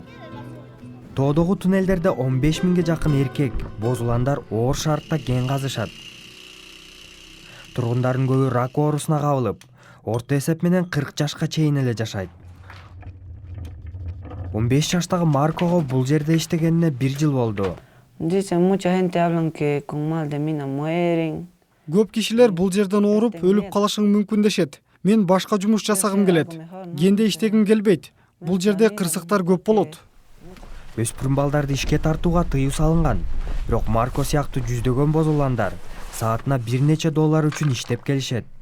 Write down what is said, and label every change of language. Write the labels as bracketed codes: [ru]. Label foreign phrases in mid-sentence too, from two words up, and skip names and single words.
[ky] Тоодогу туннелдерде 15 миңге жакын эркек, боз уландар оор шартта кен казышат. Тургундардын көбү рак оорусуна кабылып, орто эсеп менен 40 жашка чейин эле жашайт. 15 жаштагы Маркого бул жерде иштегенине 1 жыл болду. [es] Dicen, mucha gente hablan que con mal de mina mueren. [ky] Көп кишилер бул жерден ооруп, өлүп калышың мүмкүн дешет. Мен башка жумуш жасагым келет. Кенде иштегим келбейт. Бул жерде кырсыктар көп болот. Өспүрүм балдарды ишке тартууга тыюу салынган. Бирок Марко сыяктуу жүздөгөн боз уландар саатына бир нече доллар үчүн иштеп келишет.